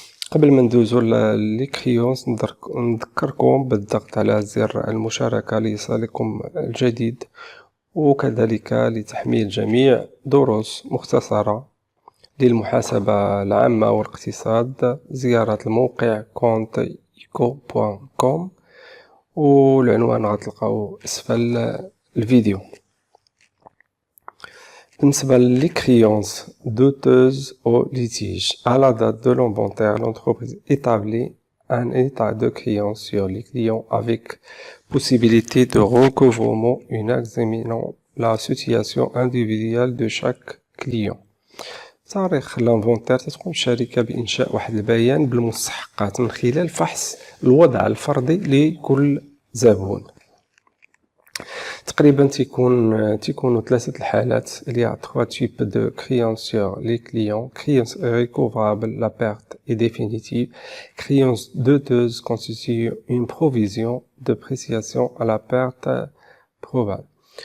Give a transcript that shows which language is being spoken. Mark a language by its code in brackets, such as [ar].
[ar] قبل ما ندوزو لي كريونس نذكركم بالضغط على زر المشاركة ليصلكم الجديد وكذلك لتحميل جميع دروس مختصرة للمحاسبة العامة والاقتصاد. زيارة الموقع compteeco.com والعنوان غتلقاو اسفل الفيديو. بالنسبة لي [fr] créances douteuses au litige, à la date de l'inventaire, l'entreprise établit un état de créance sur les clients avec possibilité de recouvrement en examinant la situation individuelle de chaque client. [ar] تاريخ الانفونتير تقوم الشركة بإنشاء واحد البيان بالمستحقات من خلال فحص الوضع الفردي لكل زبون. تقريبا تيكونوا ثلاثة الحالات اللي [fr] y a trois types de créances sur les clients. Créance recouvrable, la perte est définitive. Créance douteuse constitue une provision de dépréciation à la perte probable.